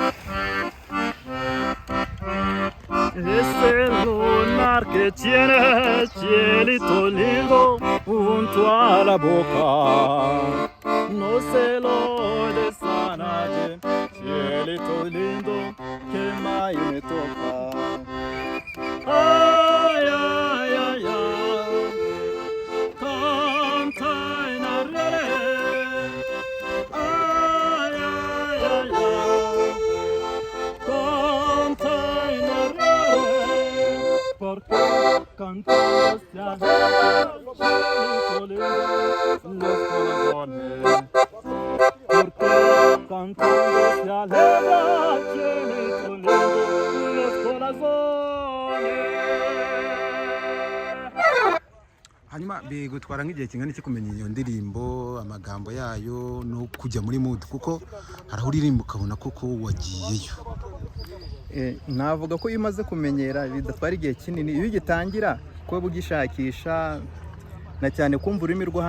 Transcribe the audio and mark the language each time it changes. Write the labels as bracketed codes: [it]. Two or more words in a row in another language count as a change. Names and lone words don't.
[es] Este lunar que tiene cielito lindo junto a la boca, no se lo des a nadie, cielito lindo que más me toca. Ay, ay, ay, ay, canta en arrere. Ay, ay, ay, ay, canta en arrere. Porque cantando se alegra cielito lindo los corazones. Porque cantando se alegra cielito lindo los corazones. [rw] hanyuma bigutwara nk'igihe kingana iki kumenya iyo ndirimbo amagambo yayo no kujya muri mood kuko haraho uririmba ukabona koko wagiyeyo navuga ko iyo umaze kumenyera bidatwara igihe kinini iyo ugitangira kuba ugishakisha na cyane kumva ururimi rwo